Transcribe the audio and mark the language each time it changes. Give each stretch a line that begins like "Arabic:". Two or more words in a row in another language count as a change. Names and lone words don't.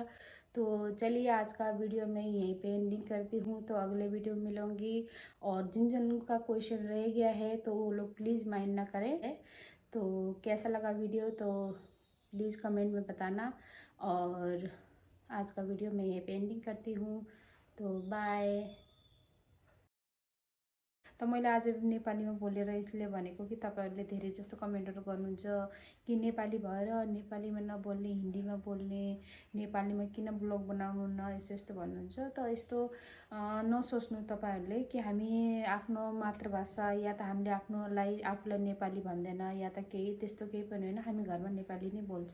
Hindi: तो चलिए आज का वीडियो मैं यहीं पे एंडिंग करती हूँ, तो अगले वीडियो में मिलूँगी। और जिन जिन का क्वेश्चन रह गया है तो वो लोग प्लीज़ माइंड ना करें। तो कैसा लगा वीडियो तो प्लीज़ कमेंट में बताना। और आज का वीडियो मैं यहीं पे एंडिंग करती हूँ, तो बाय।
Nepali: त मैले आज नेपालीमा बोलेर यसले भनेको कि तपाईँहरूले धेरै जस्तो कमेन्टहरू गर्नुहुन्छ कि नेपाली भएर नेपालीमा नबोल्ने, हिन्दीमा बोल्ने, नेपालीमा किन ब्लग बनाउनुहुन्न, यस्तो यस्तो भन्नुहुन्छ। त यस्तो नसोच्नु तपाईँहरूले कि हामी आफ्नो मातृभाषा या त हामीले आफूलाई नेपाली भन्दैन या त केही त्यस्तो केही पनि होइन, हामी घरमा नेपाली नै बोल्छ।